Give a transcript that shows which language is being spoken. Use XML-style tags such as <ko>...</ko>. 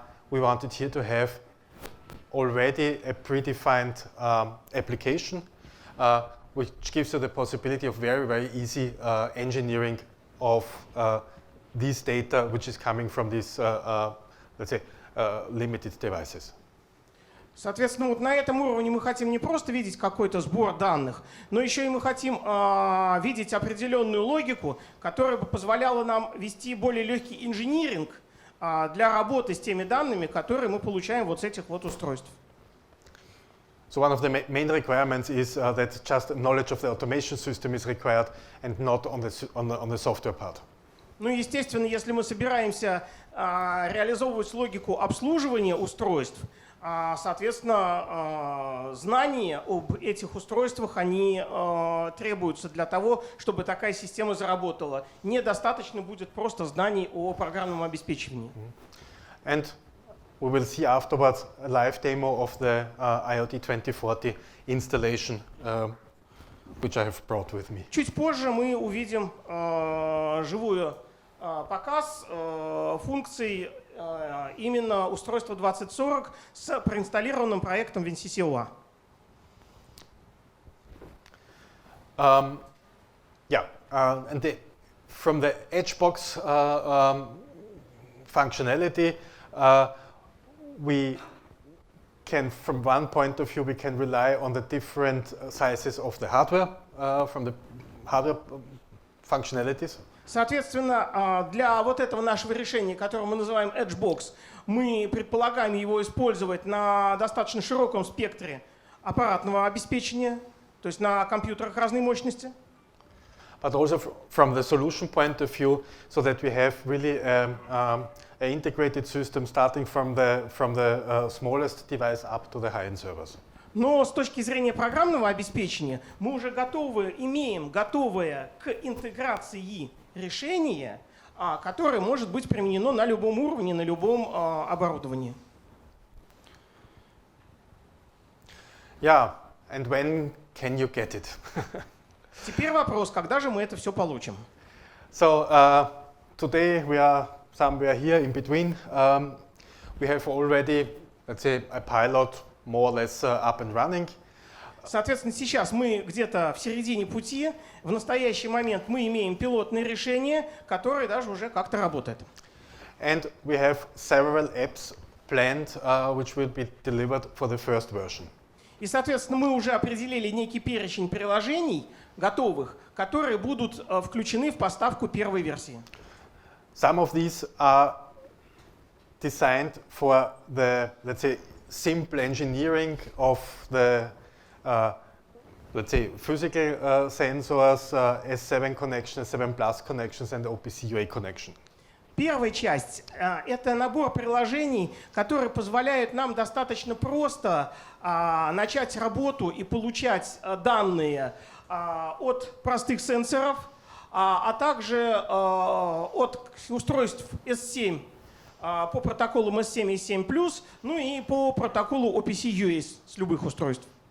<en>We wanted here to have already a predefined application, which gives you the possibility of very, very easy engineering of this data, which is coming from these, let's say, limited devices.</en> <ru>Соответственно, вот на этом уровне мы хотим не просто видеть какой-то сбор данных, но еще и мы хотим видеть определенную логику, которая бы позволяла нам вести более легкий инжиниринг для работы с теми данными, которые мы получаем вот с этих вот устройств.</ru> <en>So one of the main requirements is that just knowledge of the automation system is required and not on the software part.</en> <ru>Ну, естественно, если мы собираемся реализовывать логику обслуживания устройств, соответственно, знания об этих устройствах, они требуются для того, чтобы такая система заработала. Недостаточно будет просто знаний о программном обеспечении.</ru> <en>And we will see afterwards a live demo of the IoT 2040 installation, which I have brought with me.</en> <ru>Чуть позже мы увидим живую показ функций именно устройства 2040 с проинсталлированным проектом WinCC OA.</ru> <en>And from the Edgebox functionality, we can, from one point of view, we can rely on the different sizes of the hardware, from the hardware functionalities.</en> <ru>Соответственно, для вот этого нашего решения, которое мы называем Edgebox, мы предполагаем его использовать на достаточно широком спектре аппаратного обеспечения, то есть на компьютерах разной мощности.</ru> <en>But also from the solution point of view, so that we have really an integrated system starting from the smallest device up to the high-end servers.</en> <ru>Но с точки зрения программного обеспечения мы уже имеем готовое к интеграции решение, которое может быть применено на любом уровне, на любом оборудовании.</ru> <en>Yeah, and when can you get it?</en> <ru>Теперь вопрос, когда же мы это все получим?</ru> <en>So today we are somewhere here in between. We have already, let's say, a pilot more or less up and running.</en> <ru>Соответственно, сейчас мы где-то в середине пути. В настоящий момент мы имеем пилотное решение, которое даже уже как-то работает.</ru> <en>And we have several apps planned, which will be delivered for the first version.</en> <ru>И, соответственно, мы уже определили некий перечень приложений готовых, которые будут включены в поставку первой версии.</ru> <en>Some of these are designed for the, let's say, simple engineering of the, let's say, physical sensors, S7 connections, S7 Plus connections, and OPC UA connection.</en> <ru>Первая часть – это набор приложений, которые позволяют нам достаточно просто начать работу и получать данные от простых сенсоров, а также от устройств S7 по протоколу S7 и S7+, ну и по протоколу OPC UA с любых устройств.</ru>